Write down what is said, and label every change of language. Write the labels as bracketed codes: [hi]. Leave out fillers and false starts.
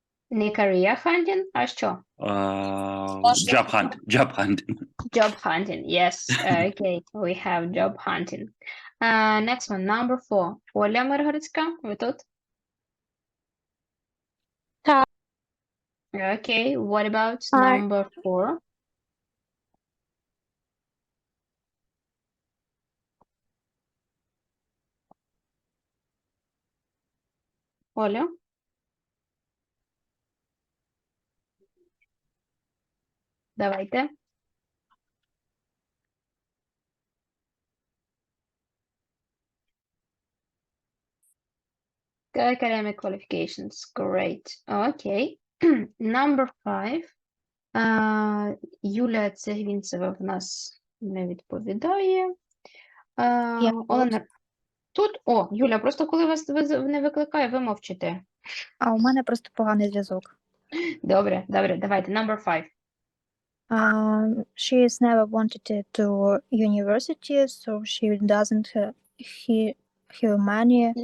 [uk] Не [en] career hunting, [uk] а що? [en] Job hunting. Job hunting, yes. Okay, we have job hunting. Next one, number 4. [uk] Оля Миргородська, ви тут? Так. [en] Okay, what about number 4? [uk] Оля? Давайте. [en] Academic qualifications, great. Okay. Number 5. [uk] Юля Цегвінцева в нас не відповідає. Олена, тут? О, Юля, просто коли вас не викликає, ви мовчите. А у мене просто поганий зв'язок. Добре, давайте. [en] Number 5. She has never wanted to university, so she doesn't have money.